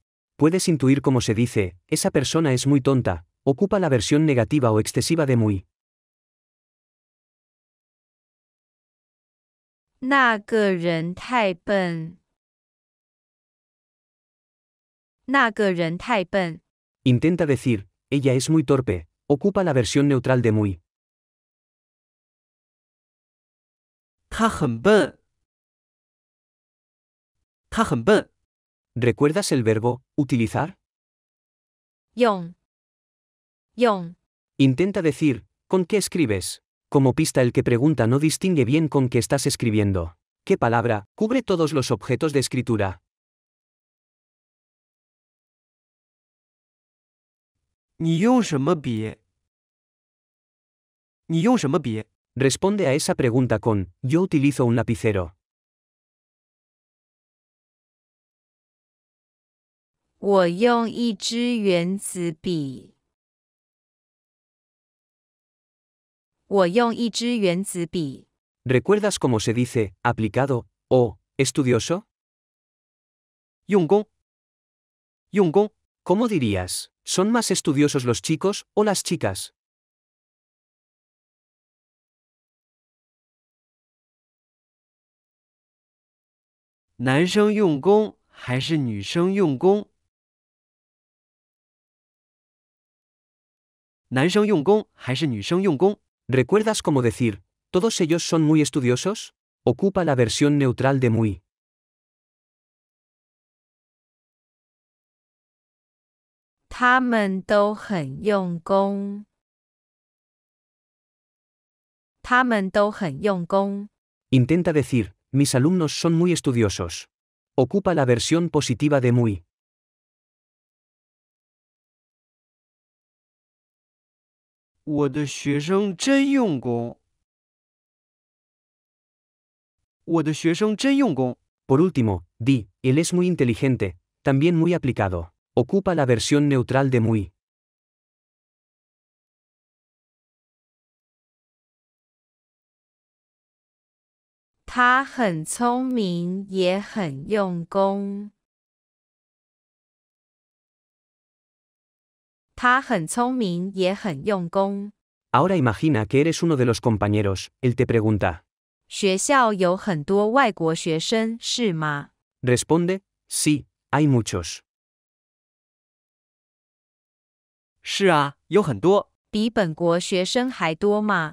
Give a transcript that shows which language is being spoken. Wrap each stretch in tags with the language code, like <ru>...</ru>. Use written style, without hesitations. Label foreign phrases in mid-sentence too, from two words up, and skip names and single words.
<es>Puedes intuir cómo se dice, esa persona es muy tonta. Ocupa la versión negativa o excesiva de muy.</es> <zh>那个人太笨。那个人太笨。</zh> <es>Intenta decir, ella es muy torpe, ocupa la versión neutral de muy.</es> <zh>他很笨。他很笨。</zh> <es>¿Recuerdas el verbo utilizar?</es> <zh>用，用，</zh> <es>Intenta decir, ¿con qué escribes? Como pista el que pregunta no distingue bien con qué estás escribiendo. ¿Qué palabra cubre todos los objetos de escritura?</es> <zh>你用什么笔？你用什么笔？</zh> <es>Responde a esa pregunta con, yo utilizo un lapicero.</es> <zh>我用一支原子笔。我用一支原子笔。</zh> <es>¿Recuerdas cómo se dice, aplicado, o, estudioso?</es> <zh>用功。用功。</zh> <es>¿Cómo dirías? ¿Son más estudiosos los chicos o las chicas?</es> <zh>男生用功还是女生用功？男生用功还是女生用功？</zh> <es>¿Recuerdas cómo decir, todos ellos son muy estudiosos? Ocupa la versión neutral de muy.</es> <zh>他们都很用功。他们都很用功。</zh> <es>Intenta decir, mis alumnos son muy estudiosos. Ocupa la versión positiva de muy.</es> <zh>我的学生真用功。我的学生真用功。</zh> <es>Por último, di, él es muy inteligente, también muy aplicado. Ocupa la versión neutral de muy.</es> <zh>他很聪明，也很用功。他很聪明，也很用功。</zh> <es>Ahora imagina que eres uno de los compañeros, él te pregunta.</es> <zh>学校有很多外国学生，是吗？</zh> <es>Responde, sí, hay muchos.</es> <zh>是啊，有很多。比本国学生还多吗？</zh>